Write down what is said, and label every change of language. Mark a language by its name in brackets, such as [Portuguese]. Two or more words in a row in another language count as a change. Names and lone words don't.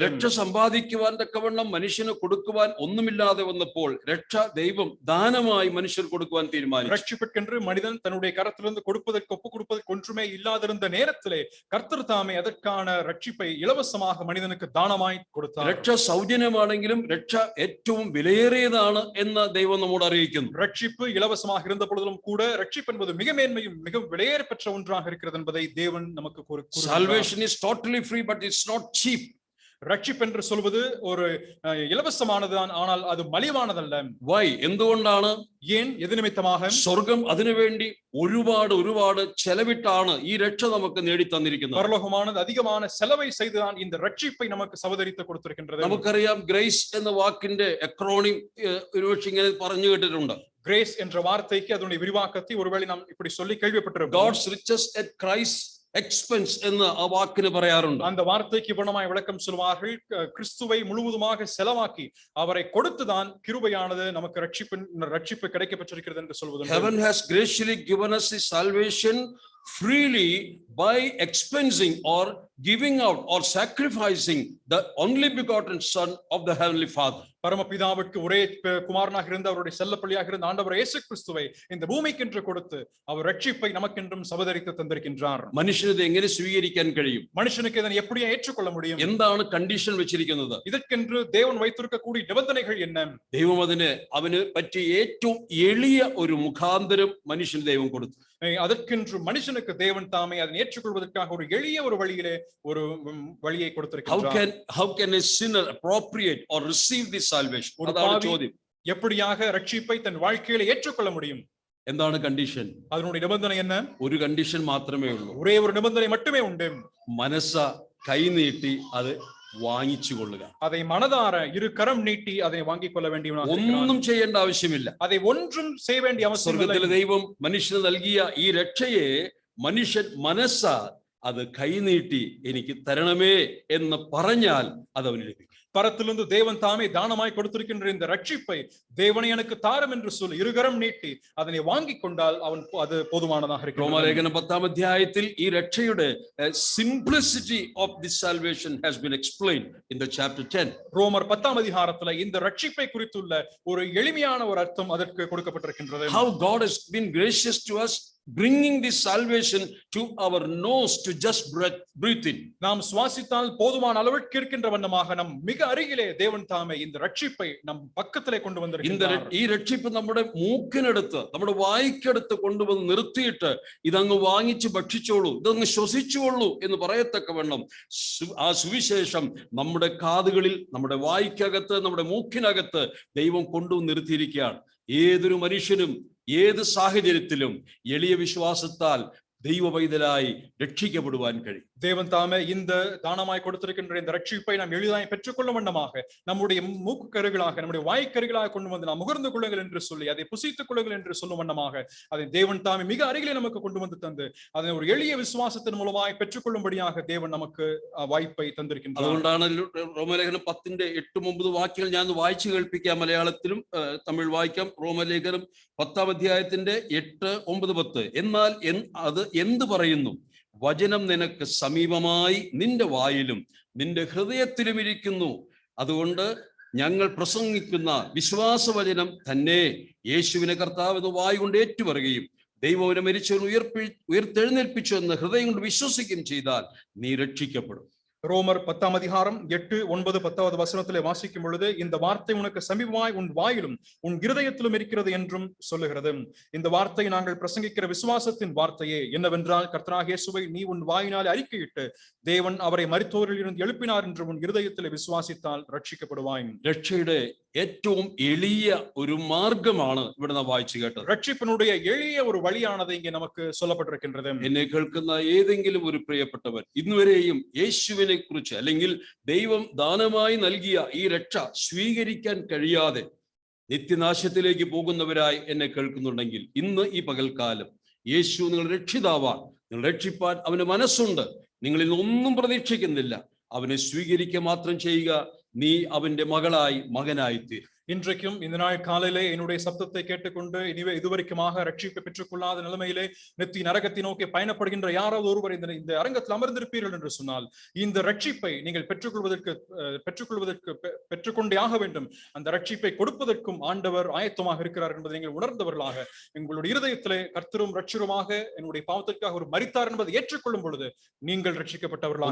[Malayalam] രക്ഷ സമ്പാദിക്കുവാൻ തക്കവണ്ണം മനുഷ്യന് കൊടുക്കുവാൻ ഒന്നുമില്ലാതെ വന്നപ്പോൾ രക്ഷ ദൈവം ദാനമായി മനുഷ്യർ കൊടുക്കുവാൻ തീരുമാനിച്ചു. [Tamil] ரட்சிப்புக்கென்று மனிதன் தன்னுடைய கரத்திலிருந்து கொடுப்பதற்கு ஒப்புக் கொடுப்பதற்கு ஒன்றுமே இல்லாதிருந்த நேரத்திலே கர்த்தர் தாமே அதற்கான ரட்சிப்பை இலவசமாக மனிதனுக்கு தானமாய் கொடுத்தார். [Malayalam] രക്ഷ സൗജന്യമാണെങ്കിലും രക്ഷ ഏറ്റവും വിലയേറിയതാണ് എന്ന് ദൈവം നമ്മോട് അറിയിക്കുന്നു. [Tamil] ரட்சிப்பு இலவசமாக இருந்த பொழுதிலும் கூட ரட்சிப்பு என்பது மிக மேன்மையும் மிக விலையேற பெற்ற ஒன்றாக இருக்கிறது என்பதை தேவன் நமக்கு கூறுகிறார். [English] Salvation is totally free, but it's not cheap. [Tamil] ரட்சிப்பு என்று சொல்வது ஒரு இலவசமானதுதான், ஆனால் அது மலிவானதல்ல. [Malayalam] Why? എന്തുകൊണ്ടാണ്? [Tamil] ஏன்? எது நிமித்தமாக? [Malayalam] സ്വർഗം അതിനുവേണ്ടി ഒരുപാട് ചെലവിട്ടാണ് ഈ രക്ഷ നമുക്ക് നേടി തന്നിരിക്കുന്നത്. [Tamil] பரலோகமானது அதிகமான செலவை செய்துதான் இந்த ரட்சிப்பை நமக்கு சவதரித்து கொடுத்திருக்கின்றது. [Malayalam] നമുക്കറിയാം ഗ്രേസ് എന്ന വാക്കിന്റെ അക്രോണിം ഒരുപക്ഷെ ഇങ്ങനെ പറഞ്ഞു കേട്ടിട്ടുണ്ട്. [Tamil] கிரேஸ் என்ற வார்த்தைக்கு அதனுடைய விரிவாக்கத்தை ஒருவேளை நாம் இப்படி சொல்லி கேள்விப்பட்டிருப்போம். [English] God's riches at Christ's expense [Malayalam] എന്ന് ആ വാക്കിന് പറയാറുണ്ട്. [Tamil] அந்த வார்த்தைக்கு இவ்வளமாய் விளக்கம் சொல்வார்கள். கிறிஸ்துவை முழுவதுமாக செலவாக்கி அவரை கொடுத்துதான் கிருபையானது நமக்கு ரட்சிப்பு கிடைக்கப்பட்டிருக்கிறது என்று சொல்வது. [English] Heaven has graciously given us the salvation freely by expensing or giving out or sacrificing the only begotten Son of the Heavenly Father. [Tamil] பரமபிதாவிற்கு ஒரே குமாரனாக இருந்த அவருடைய செல்லப்பள்ளியாக இருந்த ஆண்டவர் இயேசு கிறிஸ்துவை இந்த பூமிக்கென்று கொடுத்து அவர் ரட்சிப்பை நமக்கென்றும் சபதரித்து தந்திருக்கின்றார். [Malayalam] മനുഷ്യനെ എങ്ങനെ സ്വീകരിക്കാൻ കഴിയും? [Tamil] மனுஷனுக்கு இதனை எப்படி ஏற்றுக்கொள்ள முடியும்? [Malayalam] എന്താണ് കണ്ടീഷൻ വെച്ചിരിക്കുന്നത്? [Tamil] இதற்கென்று தேவன் வைத்திருக்கக்கூடிய நிபந்தனைகள் என்ன? [Malayalam] ദൈവം അവന് പറ്റിയ ഏറ്റവും എളിയ ഒരു മുഖാന്തരം മനുഷ്യന് ദൈവം കൊടുത്തു. [Tamil] அதற்கென்று மனுஷனுக்கு தேவன் தாமே அதை ஏற்றுக்கொள்வதற்காக ஒரு எளிய ஒரு வழியிலே ஒரு வழியை கொடுத்திருக்கிறார். [English] How can a sinner appropriate or receive this salvation? [Malayalam] അതാണ് ചോദ്യം. [Tamil] எப்படியாக ரட்சிப்பை தன் வாழ்க்கையில ஏற்றுக்கொள்ள முடியும்? [Malayalam] എന്താണ് കണ്ടീഷൻ? [Tamil] அதனுடைய நிபந்தனை என்ன? [Malayalam] ഒരു കണ്ടീഷൻ മാത്രമേ ഉള്ളൂ. [Tamil] ஒரே ஒரு நிபந்தனை மட்டுமே உண்டு. [Malayalam] മനസ്സ കൈനീട്ടി അത് വാങ്ങിച്ചു കൊള്ളുക. [Tamil] அதை மனதார இரு கரம் நீட்டி அதை வாங்கிக் கொள்ள வேண்டியவனாக இருக்கிறான். [Malayalam] ഒന്നും ചെയ്യേണ്ട ആവശ്യമില്ല. [Tamil] அதை ഒன்றுം செய்ய வேண்டிய அவசியம் இல்லை. [Malayalam] സ്വർഗ്ഗത്തിലെ ദൈവം മനുഷ്യന് നൽകിയ ഈ രക്ഷയെ മനുഷ്യൻ മനസ്സ അത് കൈനീട്ടി എനിക്ക് തരണമേ എന്ന് പറഞ്ഞാൽ അത് അവന് ലഭിക്കും. [Tamil] பரத்திலிருந்து தேவன் தாமே தானமாய் கொடுத்திருக்கின்ற இந்த ரட்சிப்பை தேவனை எனக்கு தாரும் என்று சொல்லி இருகரம் நீட்டி அதனை வாங்கிக் கொண்டால் அவன் அது போதுமானதாக இருக்கிறது. [Malayalam] റോമാലേഖനം 10-ാം അധ്യായത്തിൽ ഈ രക്ഷയുടെ [English] simplicity of this salvation has been explained in the chapter 10. [Tamil] ரோமர் 10-ாம் அதிகாரத்துல இந்த ரட்சிப்பை குறித்துள்ள ஒரு எளிமையான ஒரு அர்த்தம் அதற்கு கொடுக்கப்பட்டிருக்கின்றது. [English] How God has been gracious to us, bringing this salvation to our nose to just breathe in. [Tamil] நாம் சுவாசித்தால் போதுமான அளவிற்கு இருக்கின்ற வண்ணமாக நம் மிக அருகிலே தேவன் தாமே இந்த ரட்சிப்பை நம் பக்கத்திலே கொண்டு வந்திருக்கிறார். [Malayalam] ഈ രക്ഷിപ്പ് നമ്മുടെ മൂക്കിനടുത്ത് നമ്മുടെ വായിക്കടുത്ത് കൊണ്ടുവന്ന് നിർത്തിയിട്ട് ഇതങ്ങ് വാങ്ങിച്ച് ഭക്ഷിച്ചോളൂ, ഇതങ്ങ് ശ്വസിച്ചോളൂ എന്ന് പറയത്തക്കവണ്ണം ആ സുവിശേഷം നമ്മുടെ കാതുകളിൽ, നമ്മുടെ വായിക്കകത്ത്, നമ്മുടെ മൂക്കിനകത്ത് ദൈവം കൊണ്ടുവന്ന് നിർത്തിയിരിക്കുകയാണ്. ഏതൊരു മനുഷ്യനും ഏത് സാഹചര്യത്തിലും എളിയ വിശ്വാസത്താൽ ദൈവ പൈതലായി രക്ഷിക്കപ്പെടുവാൻ കഴിയും. [Tamil] தேவன் தாமே இந்த தானமாய் கொடுத்திருக்கின்ற இந்த ரட்சிப்பை நாம் எளிதாய் பெற்றுக்கொள்ளும் வண்ணமாக நம்முடைய மூக்கு கருகளாக, நம்முடைய வாய்க்கருகளாக கொண்டு வந்து நாம் முகர்ந்து கொள்ளுங்கள் என்று சொல்லி, அதை புசித்துக் கொள்ளுங்கள் என்று சொல்லும் வண்ணமாக அதை தேவன் தாமே மிக அருகிலே நமக்கு கொண்டு வந்து தந்து அதை ஒரு எளிய விசுவாசத்தின் மூலமாய் பெற்றுக்கொள்ளும்படியாக தேவன் நமக்கு வாய்ப்பை தந்திருக்கின்றார். [Malayalam] അതുകൊണ്ടാണ് റോമലേഖനം 10-8-9 വാക്യങ്ങൾ ഞാൻ വായിച്ചു കേൾപ്പിക്കാം. മലയാളത്തിലും തമിഴ് വായിക്കാം. റോമലേഖനം 10-ാം അധ്യായത്തിന്റെ 8, 9, 10. എന്നാൽ അത് എന്ത് പറയുന്നു? വചനം നിനക്ക് സമീപമായി നിന്റെ വായിലും നിന്റെ ഹൃദയത്തിലും ഇരിക്കുന്നു. അതുകൊണ്ട് ഞങ്ങൾ പ്രസംഗിക്കുന്ന വിശ്വാസവചനം തന്നെ യേശുവിനെ കർത്താവ് എന്ന് വായ് കൊണ്ട് ഏറ്റുപറയുകയും ദൈവം മരിച്ചവൻ ഉയർത്തെഴുന്നേൽപ്പിച്ചു എന്ന് ഹൃദയം കൊണ്ട് വിശ്വസിക്കുകയും ചെയ്താൽ നീ രക്ഷിക്കപ്പെടും. [Tamil] ரோமர் 10-ாம் அதிகாரம் 8, 9, 10வது வசனத்திலே வாசிக்கும் பொழுது இந்த வார்த்தை உனக்கு சமீபமாய் உன் வாயிலும் உன் இருதயத்திலும் இருக்கிறது என்றும் சொல்லுகிறது. இந்த வார்த்தை நாங்கள் பிரசங்கிக்கிற விசுவாசத்தின் வார்த்தையே. என்னவென்றால் கர்த்தராகிய இயேசுவை நீ உன் வாயினால் அறிக்கையிட்டு தேவன் அவரை மரித்தோரில் இருந்து எழுப்பினார் என்று உன் இருதயத்திலே விசுவாசித்தால் ரட்சிக்கப்படுவாய். [Malayalam] രക്ഷയുടെ ഏറ്റവും എളിയ ഒരു മാർഗമാണ് ഇവിടെ നാം വായിച്ചു കേട്ടത്. [Tamil] ரட்சிப்பினுடைய எளிய ஒரு வழியானது இங்கே நமக்கு சொல்லப்பட்டிருக்கின்றது. [Malayalam] എന്നെ കേൾക്കുന്ന ഏതെങ്കിലും ഒരു പ്രിയപ്പെട്ടവർ ഇന്നുവരെയും യേശുവിനെ കുറിച്ച് അല്ലെങ്കിൽ ദൈവം ദാനമായി നൽകിയ ഈ രക്ഷ സ്വീകരിക്കാൻ കഴിയാതെ നിത്യനാശത്തിലേക്ക് പോകുന്നവരായി എന്നെ കേൾക്കുന്നുണ്ടെങ്കിൽ ഇന്ന് ഈ പകൽക്കാലം യേശു നിങ്ങൾ രക്ഷിതാവാൻ, നിങ്ങൾ രക്ഷിപ്പാൻ അവന് മനസ്സുണ്ട്. നിങ്ങളിൽ ഒന്നും പ്രതീക്ഷിക്കുന്നില്ല. അവനെ സ്വീകരിക്കുക മാത്രം ചെയ്യുക. നീ അവന്റെ മകളായി മകനായി തീരും. [Tamil] இன்றைக்கும் இந்த நாள் காலையிலே என்னுடைய சப்தத்தை கேட்டுக்கொண்டு இதுவரைக்குமாக ரட்சிப்பை பெற்றுக்கொள்ளாத நிலைமையிலே நித்திய நரகத்தை நோக்கி பயணப்படுகின்ற யாராவது ஒருவர் இந்த அரங்கத்தில் அமர்ந்திருப்பீர்கள் என்று சொன்னால் இந்த ரட்சிப்பை நீங்கள் பெற்றுக்கொண்டே ஆக வேண்டும். அந்த ரட்சிப்பை கொடுப்பதற்கும் ஆண்டவர் ஆயத்தமாக இருக்கிறார் என்பதை நீங்கள் உணர்ந்தவர்களாக உங்களுடைய இருதயத்திலே கர்த்தரும் ரட்சருமாக என்னுடைய பாவத்திற்காக ஒரு மரித்தார் என்பதை ஏற்றுக்கொள்ளும் பொழுது நீங்கள் ரட்சிக்கப்பட்டவர்களாக.